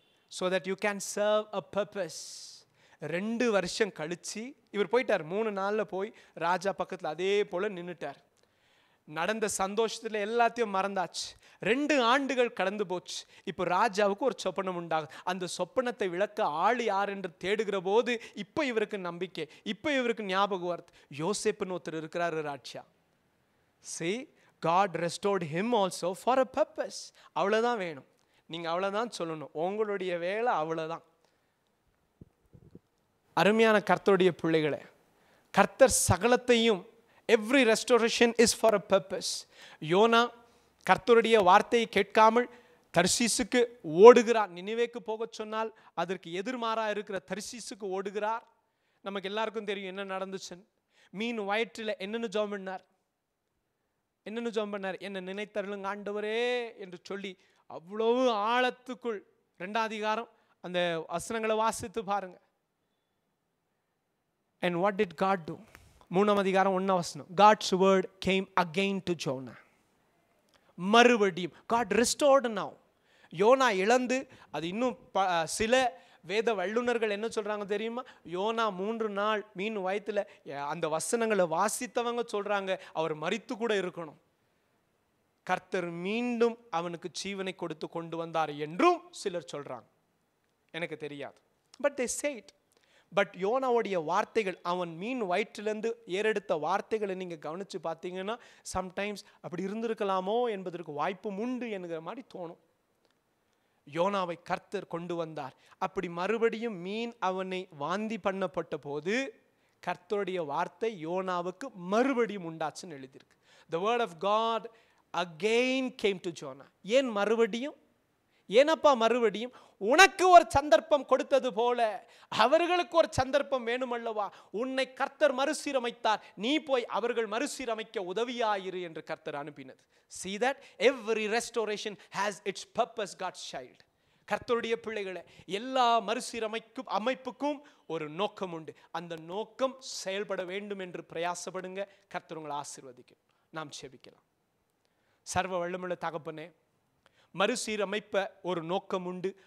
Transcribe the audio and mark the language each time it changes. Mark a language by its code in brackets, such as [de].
[en] So that you can serve a purpose. [ta] 2 வருஷம் கழிச்சு இவர் போயிட்டார். 3 நாளில் போய் ராஜா பக்கத்தில் அதே போல் நின்றுட்டார். நடந்த சந்தோஷத்தில் எல்லாத்தையும் மறந்தாச்சு. 2 ஆண்டுகள் கடந்து போச்சு. இப்போ ராஜாவுக்கு ஒரு சொப்பனம் உண்டாகும். அந்த சொப்பனத்தை விளக்க ஆள் யார் என்று தேடுகிற போது இப்போ இவருக்கு நம்பிக்கை, இப்போ இவருக்கு ஞாபகம் வருது. யோசேப்புன்னு ஒருத்தர் இருக்கிறாரு ராஜா. [en] See, God restored him also for a purpose. [ta] அவ்வளோதான் வேணும். நீங்கள் அவ்வளோதான் சொல்லணும். உங்களுடைய வேலை அவ்வளோதான். அருமையான கர்த்தருடைய பிள்ளைகளே, கர்த்தர் சகலத்தையும், [en] Every restoration is for a purpose. [ta] YONO கர்த்தருடைய வார்த்தையை கேட்காமல் தர்சீசுக்கு ஓடுகிறார். நினிவேக்கு போக சொன்னால் அதற்கு எதிர்மாறாக இருக்கிற தர்சீசுக்கு ஓடுகிறார். நமக்கு எல்லாருக்கும் தெரியும் என்ன நடந்துச்சுன்னு. மீன் வயிற்றில் என்னென்னு ஜெபம் பண்ணார்? என்ன நினைத்தருளுங்க ஆண்டவரே என்று சொல்லி அவ்வளவு ஆழத்துக்குள் 2ஆம் அதிகாரம் அந்த வசனங்களை வாசித்து பாருங்க. [en] And what did God do? [ta] 3ஆம் அதிகாரம் 1ஆம் வசனம். [en] God's word came again to Jonah. மறுபடியும் God restored now. [ta] யோனா இழந்து அது இன்னும் சில வேத வல்லுநர்கள் என்ன சொல்றாங்க தெரியுமா? யோனா 3 நாள் மீன் வயித்துல, அந்த வசனங்களை வாசித்தவங்க சொல்றாங்க அவர் மரித்து கூட இருக்கணும். கர்த்தர் மீண்டும் அவனுக்கு ஜீவனை கொடுத்து கொண்டு வந்தார் என்றும் சிலர் சொல்றாங்க. எனக்கு தெரியாது. [en] But they say it. [ta] But யோனாவுடைய வார்த்தைகள், அவன் மீன் வயிற்றிலிருந்து ஏறெடுத்த வார்த்தைகளை நீங்க கவனிச்சு பார்த்தீங்கன்னா சம்டைம்ஸ் அப்படி இருந்திருக்கலாமோ என்பதற்கு வாய்ப்பும் உண்டு என்கிற மாதிரி தோணும். யோனாவை கர்த்தர் கொண்டு வந்தார். அப்படி மறுபடியும் மீன் அவனை வாந்தி பண்ணப்பட்ட போது கர்த்தருடைய வார்த்தை யோனாவுக்கு மறுபடியும் உண்டாச்சுன்னு எழுதியிருக்கு. [en] The word of God again came to Jonah. [ta] ஏன் மறுபடியும்? ஏனப்பா மறுபடியும்? உனக்கு ஒரு சந்தர்ப்பம் கொடுத்தது போல அவர்களுக்கு ஒரு சந்தர்ப்பம் வேணுமல்லவா? உன்னை கர்த்தர் மறுசீரமைத்தார், நீ போய் அவர்கள் மறுசீரமைக்க உதவியாயிரு என்று கர்த்தர் அனுப்பினது. [en] See that every restoration has its purpose, God's child. [ta] கர்த்தருடைய பிள்ளைகளை, எல்லா அமைப்புக்கும் ஒரு நோக்கம் உண்டு. அந்த நோக்கம் செயல்பட வேண்டும் என்று பிரயாசப்படுங்க. கர்த்தர் உங்களை ஆசீர்வதிக்கும். நாம் செபிக்கலாம். சர்வ வல்லமையுள்ள தகப்பனே, மறுசீரமைப்ப ஒரு நோக்கம் உண்டு.